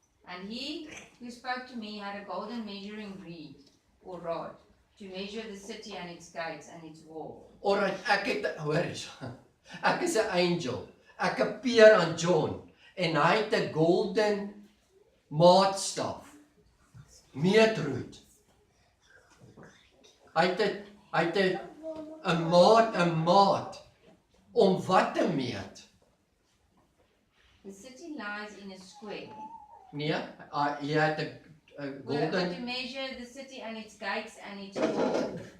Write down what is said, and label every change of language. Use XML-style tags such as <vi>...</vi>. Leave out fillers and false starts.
<en>And he who spoke to me had a golden measuring reed or rod to measure the city and its gates and its wall.</en> <af>Alright, hoor hierso. Ek is 'n angel. Ek appear aan John en hy het 'n golden maatstaf. Meetroet. Hy het 'n maat om wat te meet.</af> <en>The city lies in a square.</en> <af>Nee, hy het 'n</af> <en>But golden. to measure the city and its gates and its wall.</en>